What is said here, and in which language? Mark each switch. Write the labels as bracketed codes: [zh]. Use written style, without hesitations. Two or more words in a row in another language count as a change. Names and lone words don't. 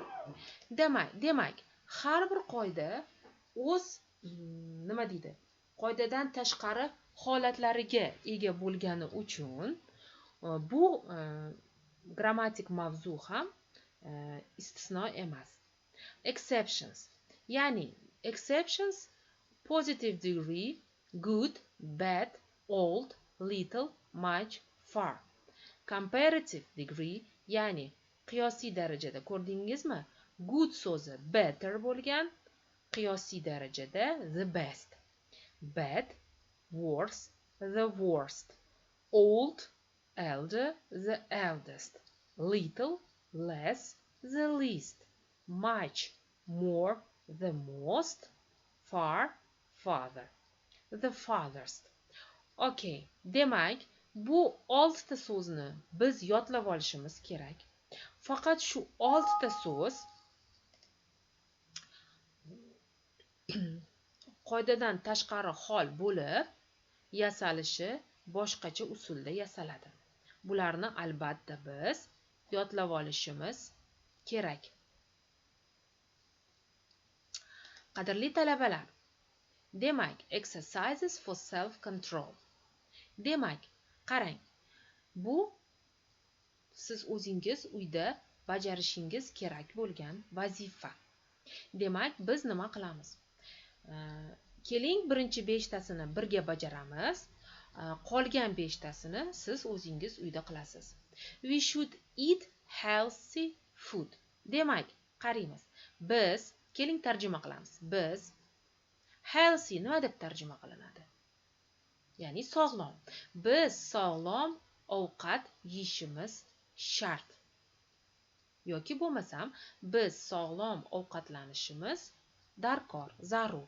[uz] Demak, har bir qoida o'z qoidadan tashqari holatlariga ega bo'lgani uchun bu grammatik mavzu ham istisno emas. Exceptions. [en] Ya'ni exceptions positive degree good, bad, old, little, much, far. Comparative degree [uz] ya'ni qiyosiy darajada ko'rdingizmi? Good so'zi better bo'lgan, qiyosiy darajada [en] the best. Bad, worse, the worst. Old, elder, the eldest. Little, less, the least. Much, more, the most. Far, farther, the farthest. [uz] Okay, demak, bu 6 ta so'zni biz yodlab olishimiz kerak. Faqat shu 6 ta so'z qoidadan tashqari hol bo'lib yasalishi boshqacha usulda yasaladi. Bularni albatta biz yodlab olishimiz kerak. Qadrli talabalar, demak, [en] exercises for self control. [uz] Demak, qarang. Bu siz o'zingiz uyda bajarishingiz kerak bo'lgan vazifa. Demak, biz nima qilamiz? Keling, birinchi 5 tasini birga bajaramiz. Qolgan 5 tasini siz o'zingiz uyda qilasiz. [en] We should eat healthy food. [uz] Demak, qaraymiz. Biz, keling tarjima qilamiz. Biz healthy nima deb tarjima qilinadi? Ya'ni sog'lom. Biz sog'lom ovqat yeyishimiz shart. Yoki bo'lmasam, biz sog'lom ovqatlanishimiz darkor, zarur.